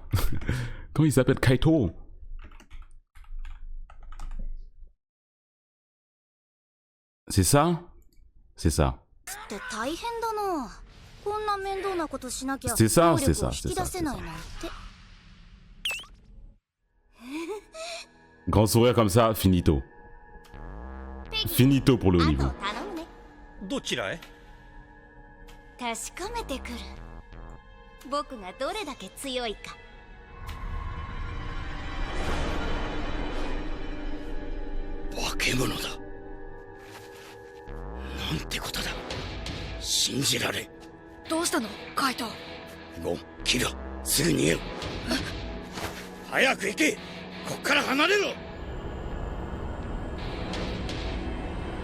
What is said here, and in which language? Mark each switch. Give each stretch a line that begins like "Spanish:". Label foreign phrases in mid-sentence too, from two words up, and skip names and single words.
French: Comment il s'appelle? Kaito? C'est ça? C'est ça. C'est ça, c'est ça, c'est ça, c'est ça. Grand sourire comme ça, finito. Finito pour le haut niveau.
Japanese: どちらへ？確かめてくる。僕がどれだけ強いか。化け物だ。なんてことだ。信じられ。どうしたの、カイト？ゴン、キラ、すぐ逃げろ。早く行け。こっから離れろ。